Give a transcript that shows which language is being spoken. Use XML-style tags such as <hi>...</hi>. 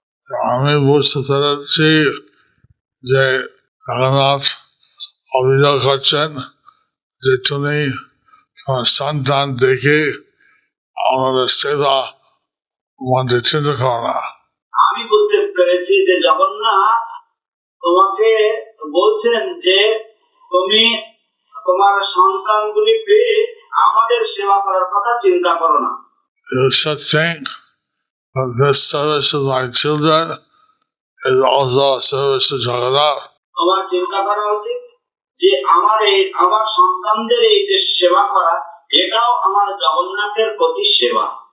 <bn>আমি বুঝতে পেরেছি যে জগন্নাথ অভিযোগ করছেন যে তুমি তোমার সন্তান দেখে আমাদের সেবা মধ্যে চিন্তা করো না। আমি বুঝতে পেরেছি যে জগন্নাথ তোমাকে বলছেন যে তুমি তোমার সন্তানগুলি পেয়ে আমাদের সেবা করার কথা চিন্তা করো না।</bn> <en>You should think that this service of my children is also a service to Jagannath.</en> <bn>তোমার চিন্তা করা উচিত যে আমার সন্তানদের এই যে সেবা করা, এটাও আমার জগন্নাথের প্রতি সেবা।</bn>